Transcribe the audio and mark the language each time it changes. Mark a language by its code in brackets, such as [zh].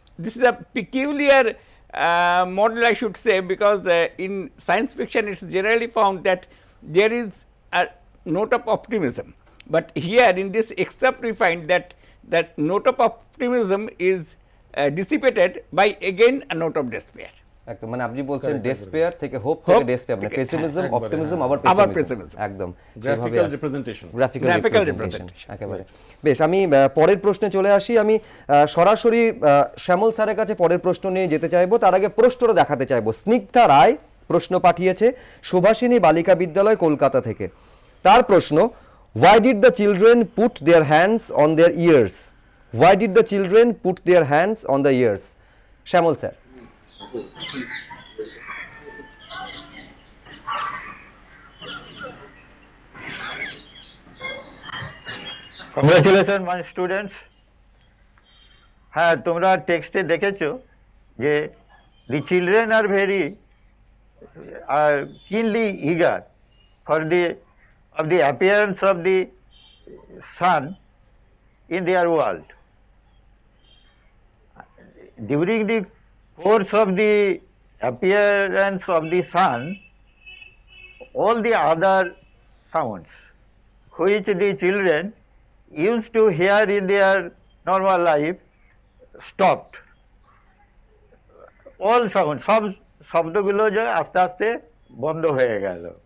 [en] This is a peculiar model, I should say, because in science fiction it's generally found that there is a note of optimism, but here in this excerpt we find that that note of optimism is dissipated by again a note of despair. [bn] একদম, মানে আপনি বলছেন despair থেকে hope, থেকে despair, মানে pessimism, optimism, আবার pessimism. একদম [en] Graphical representation. Graphical representation. [bn] একেবারে। বেশ, আমি পরের প্রশ্নে চলে আসি। আমি সরাসরি শ্যামল স্যারের কাছে পরের প্রশ্ন নিয়ে যেতে চাইবো। তার আগে প্রশ্নটা দেখাতে চাইবো। স্নিগ্ধা রায় প্রশ্ন পাঠিয়েছে সুভাষিনী বালিকা বিদ্যালয় কলকাতা থেকে। তার প্রশ্ন, [en] why did the children put their hands on their ears? Why did the children put their hands on the ears? [bn] Shyamal sir. [en] Congratulations my students. [bn] হ্যাঁ, তোমরা টেক্সটে দেখেছো যে [en] the children are very keenly eager for the appearance of the sun in their world. During the course of the appearance of the sun, all the other sounds which the children used to hear in their normal life stopped. All sounds, [bn] সব শব্দগুলো যে আস্তে আস্তে বন্ধ হয়ে গেল।